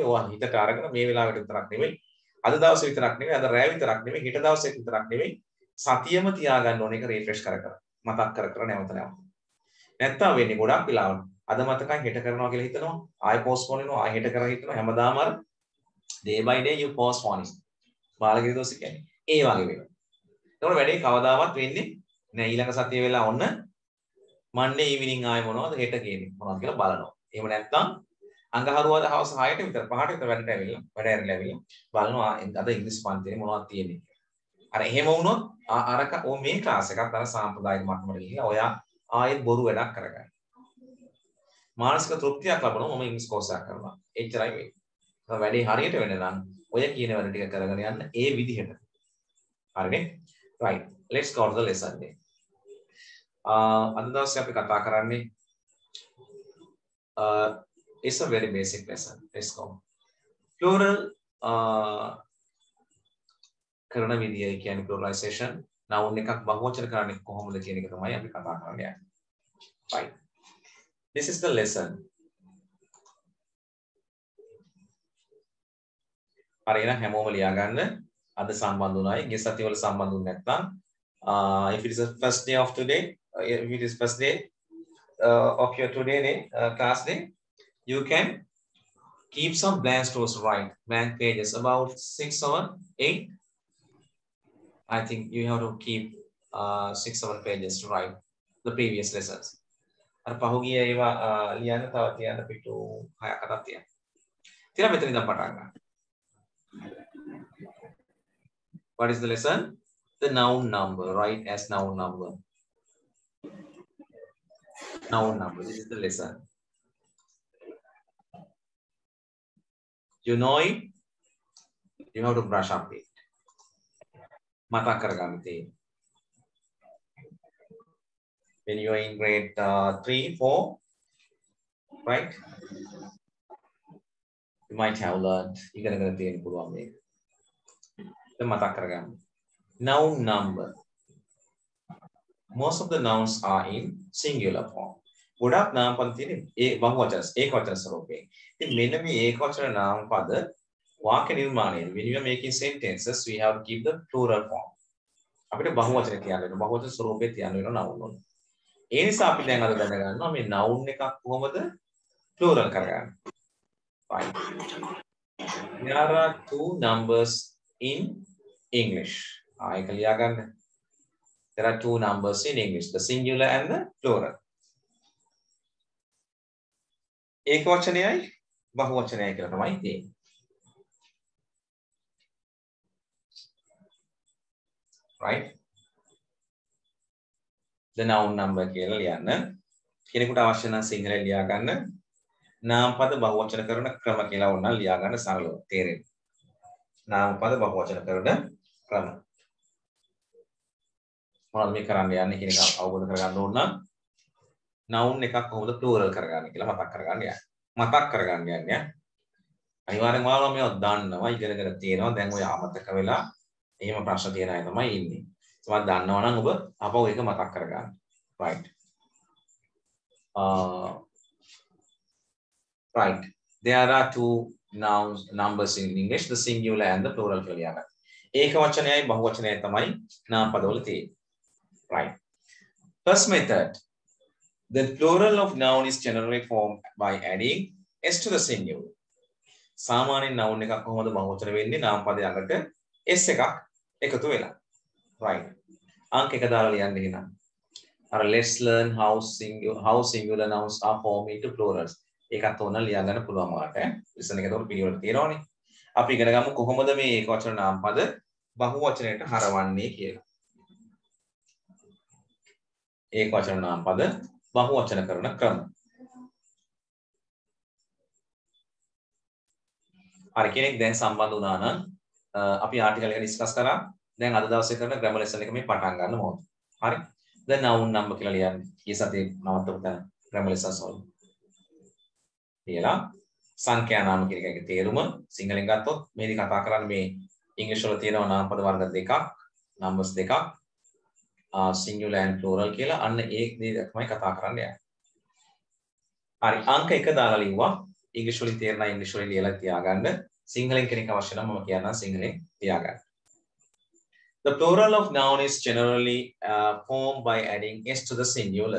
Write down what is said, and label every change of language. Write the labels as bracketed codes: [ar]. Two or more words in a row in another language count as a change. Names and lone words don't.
[si] ඔයා හිතට අරගෙන මේ වෙලාවට විතරක් නෙමෙයි, අද දවසේ විතරක් නෙමෙයි, අද රැය විතරක් නෙමෙයි, හෙට දවසේ විතරක් නෙමෙයි, සතියම තියාගන්න ඕන එක රිෆ්‍රෙෂ් කර කර මතක් කර කර නැවත නැවත. නැත්තම් වෙන්නේ ගොඩක් වෙලාවට අද මතකයි හෙට කරනවා කියලා හිතනවා ආයෙ පෝස්ට්පෝන් වෙනවා ආයෙ හෙට කරලා හිතනවා හැමදාම අර [en] day by day you postpone it. [si] බාලගිරි දෝෂ කියන්නේ ඒ වගේ වෙනවා. ඒතකොට වැඩේ කවදාවත් වෙන්නේ නෑ ඊළඟ සතිය වෙලා ඔන්න [en] Monday evening [si] ආයෙ මොනවද හෙට කියන්නේ මොනවද කියලා බලනවා. එහෙම නැත්නම් අඟහරුවාදා හවස 6ට විතර 5ට විතර වැඩට ඇවිල්ලා වැඩ ඇරලා ඇවිල්ලා බලනවා අද ඉංග්‍රීසි පන්තියේ මොනවද තියෙන්නේ. අර එහෙම වුණොත් අරක මේ ක්ලාස් එකත් අර සාම්ප්‍රදායික මට්ටමට ගිහිල්ලා ඔයා ආයෙත් බොරු වැඩක් කරගන්න. මානසික තෘප්තියක් ලබනවා මම ඉංග්‍රීසි කෝස් එකක් කරනවා. එච්චරයි වෙන්නේ. වැඩේ හරියට වෙන්න නම් ඔය කියන වැඩ ටික කරගෙන යන්න ඒ විදිහට. හරිනේ? [en] right. Let's go to the lesson then. [si] අද දවසේ අපි කතා කරන්නේ [en] it's a very basic lesson. Let's go. [si] Plural කරන විදිය කියන්නේ pluralization. noun එකක් බහුවචන කරන්නේ කොහොමද කියන එක තමයි අපි කතා කරන්න යන්නේ. [en] Right. This is the lesson. [si] හරියට හැමෝම ලියා ගන්න. අද සම්බන්ධ වුණායි. ගේ සතිවල සම්බන්ධ වුනේ නැත්නම් [en] if it is the first day of today, if it is first day of your today day, class day, you can keep some blank stores right, blank pages about 6 or 8. I think you have to keep 6-7 pages to write the previous lessons. [si] අර පහුගිය ඒවා ලියන්න තව තියන්න පිටු 6ක් අතක් තියන්න. ඊළඟ මෙතන ඉඳන් පටන් ගන්න. [en] What is the lesson? The noun number, right? As noun number. Noun number. This is the lesson. You know it. You have to brush up it. [si] මතක් කරගන්න තියෙන්නේ. [en] When you are in grade 3, 4, right? You might have learned. [si] ඉගෙනගෙන තියෙන්න පුළුවන් මේක. දැන් මතක් කරගන්න. [en] Noun number. Most of the nouns are in singular form. [si] ගොඩක් නාම පද තියෙන්නේ ඒ බහුවචන ඒකවචන ස්වරූපයෙන්. ඉතින් මෙන්න මේ ඒකවචන නාම පද වාක්‍ය නිර්මාණයේ [en] when you are making sentences we have to keep the plural form. [si] අපිට බහුවචන කියන්න වෙනවා. බහුවචන ස්වරූපේ තියන්න වෙනවා noun වල. ඒ නිසා අපි දැන් අද දැනගන්නවා මේ noun එකක් කොහොමද plural කරගන්නේ. [en] Fine. There are two numbers in English. [si] ඒක ලියා ගන්න. [en] There are two numbers in English, the singular and the plural. [si] ඒකවචනයයි බහුවචනයයි කියලා තමයි තියෙන්නේ. [en] Right? The noun number [si] කියලා ලියන්න. කෙනෙකුට අවශ්‍ය නම් සිංහලෙන් ලියා ගන්න. නාම පද බහුවචන කරන ක්‍රම කියලා ඕන ලියා ගන්න සරලව තේරෙන්න. නාම පද බහුවචන කරන ක්‍රම. මොනවද මේ කරන්න යන්නේ කියන එක අවබෝධ කරගන්න ඕන නම් noun එකක් කොහොමද plural කරගන්නේ කියලා මතක් කරගන්න යන්න. මතක් කරගන්න යන්නේ. අනිවාර්යෙන්ම ඔයාලා මේවා දන්නවා ඉගෙනගෙන තියෙනවා. දැන් ඔය අමතක වෙලා එහෙම ප්‍රශ්න තියෙන අය තමයි ඉන්නේ. ඒවත් දන්නවා නම් ඔබ අපව ඒක මතක් කරගන්න. [en] Right. Right. There are two numbers in English, the singular and the plural කියලා යනවා. [si] ඒකවචනයයි බහුවචනයයි තමයි නාම පදවල තියෙන්නේ. [en] Right. First method. The plural of noun is generally formed by adding s to the singular. [si] සාමාන්‍යයෙන් noun එකක් කොහොමද බහුවචන වෙන්නේ නාම පදය ළඟට s එකක් එකතු වෙලා. Right. අංක එක දාලා ලියන්න එහෙනම්. [en] අර let's learn how singular nouns are formed into plurals. [si] ඒකත් ඕන ලියා ගන්න පුළුවන් ඔයාලට. lesson එක උඩ පිළිවෙල තියෙනවනේ. අපි ඉගෙන ගමු කොහොමද මේ ඒකවචන නාම පද බහුවචනයට හරවන්නේ කියලා. ඒකවචන නාම පද බහුවචන කරන ක්‍රම. හරි කෙනෙක් දැන් සම්බන්ධ වුණා නම් අපි ආටිකල් එක ඩිස්කස් කරා. දැන් අද දවසේ කරන [en] grammar lesson [si] එක මේ පටන් ගන්න ඕනේ. හරි. දැන් noun number කියලා ලියන්නේ. ඊ සතියේ නවත්තපු තැන [en] grammar lessons [si] වල. කියලා සංඛ්‍යා නාම කියන එකේ තේරුම සිංහලෙන් ගත්තොත් මේක කතා කරන්නේ මේ ඉංග්‍රීසි වල තියෙනවා නාම පද වර්ග දෙකක්, numbers දෙකක්. [en] singular and plural [si] කියලා අන්න ඒ දේ තමයි කතා කරන්න යන්නේ. හරි අංක 1 දාලා ලිව්වා. ඉංග්‍රීසි වලින් තේරෙන ඉංග්‍රීසි වලින් ලියලා තියාගන්න. සිංහලෙන් කෙනෙක් අවශ්‍ය නම් මම කියන්නම් සිංහලෙන් තියාගන්න. [en] The plural of noun is generally formed by adding s to the singular.